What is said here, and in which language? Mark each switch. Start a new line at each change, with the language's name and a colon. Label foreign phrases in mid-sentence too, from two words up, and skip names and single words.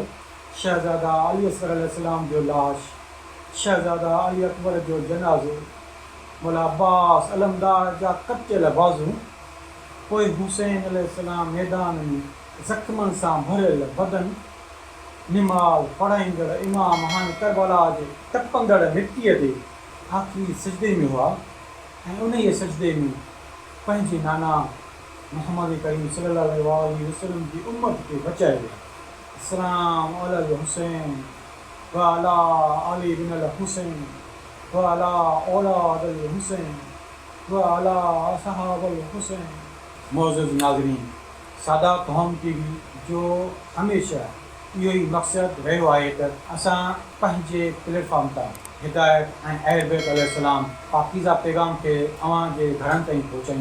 Sindhi: शहज़ादा अली असगर अलैहिस्सलाम जो लाश, शहज़ादा अली अकबर जो जनाज़ो, मौला अब्बास अलमदार जा कटियल बाज़ू, पोइ हुसैन अलैहिस्सलाम मैदान में ज़ख़्मनि सां भरियल बदन, निमाज़ पढ़ाईंदड़ इमाम हाणे करबला जे टपंदड़ मिटीअ ते आख़िरी सजदे में हुआ ऐं उन ई सजदे में पंहिंजे नाना मुहम्मद करीम
Arabic: صلى الله عليه وسلم
Sindhi: जी उम्मत खे बचाए विया।
Arabic: السلام على الحسين وعلى علي بن الحسين وعلى أولاد الحسين وعلى أصحاب الحسين.
Sindhi: मोअज़्ज़िज़ नाज़रीन, सादात होम टीवी जो हमेशह इहो ई मक़सदु रहियो आहे त असां पंहिंजे प्लेटफॉर्म तां हिदायत ऐं अहल बैत अलैहिस्सलाम पाकीज़ा पैगाम खे अव्हांजे घरनि ताईं पहुचायूं।